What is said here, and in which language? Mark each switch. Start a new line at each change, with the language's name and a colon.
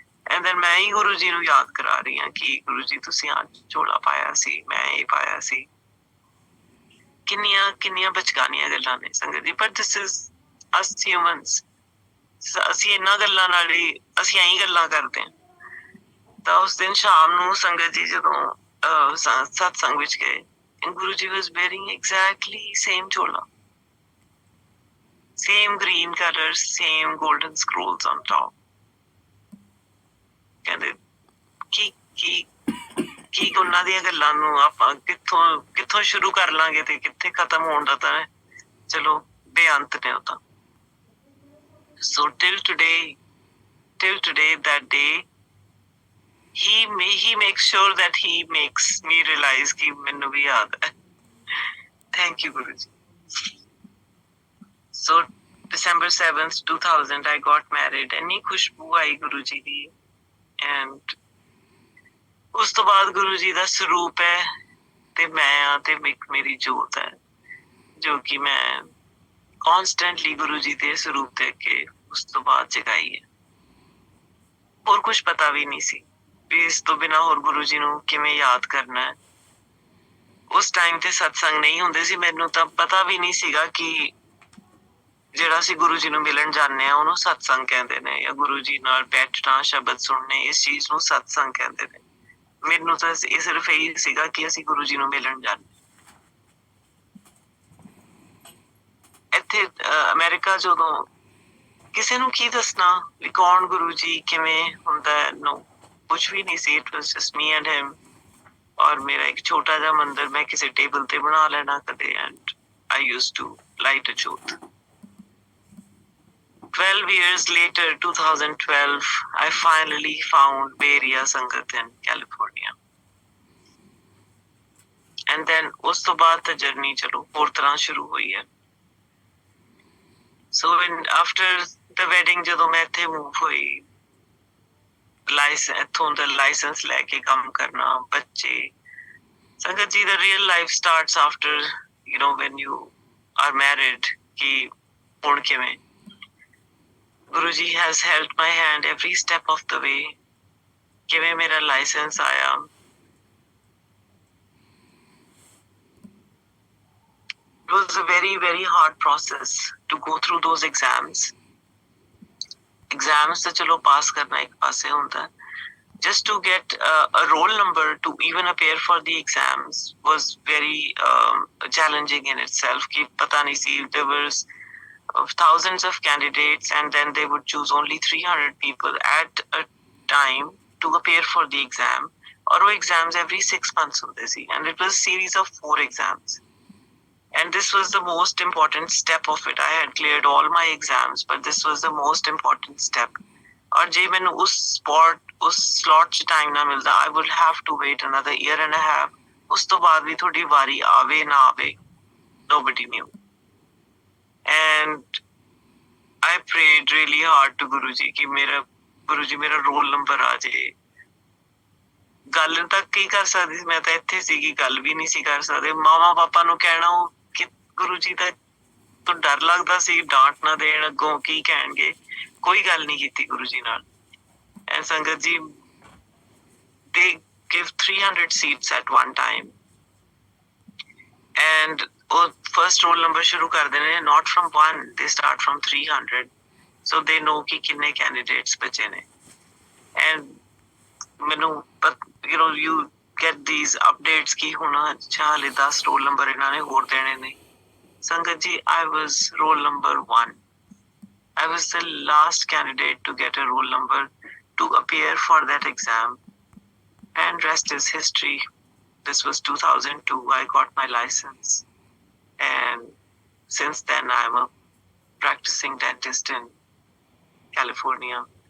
English: and then
Punjabi: ਮੈਂ ਹੀ Guruji ਨੂੰ ਯਾਦ ਕਰਾ ਰਹੀ ਹਾਂ ਕਿ Guruji ਤੁਸੀਂ ਅੱਜ ਝੋਲਾ ਪਾਇਆ ਸੀ, ਮੈਂ ਇਹ ਪਾਇਆ ਸੀ। ਕਿੰਨੀਆਂ ਬਚਕਾਨੀਆਂ ਗੱਲਾਂ ਨੇ ਸੰਗਤ ਜੀ, ਪਰ
English: this is us humans।
Punjabi: ਅਸੀਂ ਇਹਨਾਂ ਗੱਲਾਂ ਨਾਲ ਹੀ ਅਸੀਂ ਐਂ ਗੱਲਾਂ ਕਰਦੇ ਹਾਂ। ਤਾਂ ਉਸ ਦਿਨ ਸ਼ਾਮ ਨੂੰ ਸੰਗਤ ਜੀ ਜਦੋਂ ਸਤਸੰਗ ਵਿੱਚ ਗਏ,
English: Guruji was wearing exactly same chola, same green colors, same golden scrolls on top।
Punjabi: ਕਹਿੰਦੇ ਕੀ ਉਹਨਾਂ ਦੀਆਂ ਗੱਲਾਂ ਨੂੰ ਆਪਾਂ ਕਿੱਥੋਂ ਸ਼ੁਰੂ ਕਰ ਲਾਂਗੇ ਤੇ ਕਿੱਥੇ ਖਤਮ ਹੋਣ ਦਾ ਤਾਂ ਚਲੋ ਬੇਅੰਤ ਨੇ ਉਹ ਤਾਂ।
English: So till today, that day, he makes sure that he makes me realize
Hindi: कि मैंने भी याद है.
English: Thank you, Guruji. So December 7th, 2000, I got married.
Punjabi: ਇੰਨੀ ਖੁਸ਼ਬੂ ਆਈ ਗੁਰੂ ਜੀ ਦੀ. And ਉਸ ਤੋਂ ਬਾਅਦ ਗੁਰੂ ਜੀ ਦਾ ਸਰੂਪ ਹੈ ਤੇ ਮੈਂ ਆ ਤੇ ਮੇਰੀ ਜੋਤ ਹੈ ਜੋ ਕਿ ਮੈਂ ਕਨਸਟੈਂਟਲੀ ਗੁਰੂ ਜੀ ਦੇ ਸਰੂਪ ਦੇਖ ਕੇ ਉਸ ਤੋਂ ਬਾਅਦ ਜਗਾਈ ਹੈ. ਹੋਰ ਕੁਝ ਪਤਾ ਵੀ ਨਹੀਂ ਸੀ ਵੀ ਇਸ ਤੋਂ ਬਿਨਾਂ ਹੋਰ ਗੁਰੂ ਜੀ ਨੂੰ ਕਿਵੇਂ ਯਾਦ ਕਰਨਾ ਹੈ. ਉਸ ਟਾਈਮ ਤੇ ਸਤਸੰਗ ਨਹੀਂ ਹੁੰਦੇ ਸੀ. ਮੈਨੂੰ ਤਾਂ ਪਤਾ ਵੀ ਨਹੀਂ ਸੀਗਾ ਕਿ ਜਿਹੜਾ ਅਸੀਂ ਗੁਰੂ ਜੀ ਨੂੰ ਮਿਲਣ ਜਾਂਦੇ ਆ ਉਹਨੂੰ ਸਤਸੰਗ ਕਹਿੰਦੇ ਨੇ, ਜਾਂ ਗੁਰੂ ਜੀ ਨਾਲ ਬੈਠਣਾ, ਸ਼ਬਦ ਸੁਣਨੇ, ਇਸ ਚੀਜ਼ ਨੂੰ ਸਤਸੰਗ ਕਹਿੰਦੇ ਨੇ. ਮੈਨੂੰ ਤਾਂ ਇਹ ਸਿਰਫ ਇਹੀ ਸੀਗਾ ਕਿ ਅਸੀਂ ਗੁਰੂ ਜੀ ਨੂੰ ਮਿਲਣ ਜਾਂਦੇ. ਇੱਥੇ ਅਮਰੀਕਾ ਜਦੋਂ ਕਿਸੇ ਨੂੰ ਕੀ ਦੱਸਣਾ ਵੀ ਕੌਣ ਗੁਰੂ ਜੀ ਕਿਵੇਂ ਹੁੰਦਾ ਹੈ, ਨੋ ਕੁਝ ਵੀ ਨਹੀਂ ਸੀ.
English: It was just me and him.
Punjabi: ਔਰ ਮੇਰਾ ਇੱਕ ਛੋਟਾ ਜਿਹਾ ਮੰਦਿਰ ਮੈਂ ਕਿਸੇ ਟੇਬਲ ਤੇ ਬਣਾ ਲੈਣਾ ਕਦੇ,
English: and I used to light a
Punjabi: ਜੋਤ.
English: 12 years later, 2012, I finally found Bay Area Sangat in California. And then
Punjabi: ਉਸ ਤੋਂ ਬਾਅਦ ਤਾਂ ਜਰਨੀ ਚਲੋ ਹੋਰ ਤਰ੍ਹਾਂ ਸ਼ੁਰੂ ਹੋਈ ਹੈ.
English: So after the wedding,
Punjabi: ਜਦੋਂ ਮੈਂ ਇੱਥੇ ਮੂਵ ਹੋਈ, ਇੱਥੋਂ ਦਾ ਲਾਇਸੈਂਸ ਲੈ ਕੇ ਕੰਮ ਕਰਨਾ, ਬੱਚੇ.
English: ਸੰਗਤ ਜੀ, the real life starts after, when you are married.
Punjabi: ਕਿ ਹੁਣ ਕਿਵੇਂ
English: Guruji has held my hand every step of the way.
Punjabi: ਕਿਵੇਂ ਮੇਰਾ ਲਾਇਸੈਂਸ ਆਇਆ.
English: It was a very, very hard process to go through those exams.
Punjabi: Exams ਤਾਂ ਚਲੋ ਪਾਸ ਕਰਨਾ ਇੱਕ ਪਾਸੇ ਹੁੰਦਾ.
English: Just to get a roll number to even appear for the exams was very challenging in itself.
Punjabi: ਕਿ ਪਤਾ ਨਹੀਂ ਸੀ.
English: There was of thousands of candidates, and then they would choose only 300 people at a time to appear for the exam. Or exams every 6 months
Punjabi: ਹੁੰਦੇ ਸੀ,
English: and it was a series of 4 exams. And this was the most important step of it. I had cleared all my exams, but this was the most important step.
Hindi: और जे मैंने उस slot ਚ time ना मिलता,
English: I would have to wait another year and a half.
Punjabi: ਉਸ ਤੋਂ ਬਾਅਦ ਵੀ ਤੁਹਾਡੀ ਵਾਰੀ ਆਵੇ ਨਾ ਆਵੇ,
English: nobody knew. And I prayed really hard to Guruji
Hindi: कि Guruji मेरा roll number आ जाए.
Punjabi: ਗੱਲ ਤਾਂ ਕੀ ਕਰ ਸਕਦੀ ਸੀ, ਮੈਂ ਤਾਂ ਇੱਥੇ ਸੀਗੀ, ਗੱਲ ਵੀ ਨਹੀਂ ਸੀ ਕਰ ਸਕਦੇ. ਮਾਮਾ ਪਾਪਾ ਨੂੰ ਕਹਿਣਾ ਕਿ ਗੁਰੂ ਜੀ ਦਾ ਤੋਂ ਡਰ ਲੱਗਦਾ ਸੀ ਡਾਂਟ ਨਾ ਦੇਣ, ਅੱਗੋਂ ਕੀ ਕਹਿਣਗੇ. ਕੋਈ ਗੱਲ ਨਹੀਂ ਕੀਤੀ ਗੁਰੂ ਜੀ ਨਾਲ.
English: ਐ ਸੰਗਤ ਜੀ, they give 300 seats at one time. And ਉਹ first roll number
Punjabi: ਸ਼ੁਰੂ ਕਰਦੇ ਨੇ,
English: not from 1, they start from 300. So they know
Punjabi: ਕਿ ਕਿੰਨੇ candidates ਬਚੇ ਨੇ. And ਮੈਨੂੰ
English: you get these updates
Punjabi: ਕਿ ਹੁਣ ਅੱਛਾ ਹਾਲੇ 10 roll number ਇਹਨਾਂ ਨੇ ਹੋਰ ਦੇਣੇ ਨੇ.
English: ਸੰਗਤ ਜੀ, I was roll number 1. I was the last candidate to get a roll number to appear for that exam. And rest is history. This was 2002. I got my license. And since then, I'm a practicing dentist in California.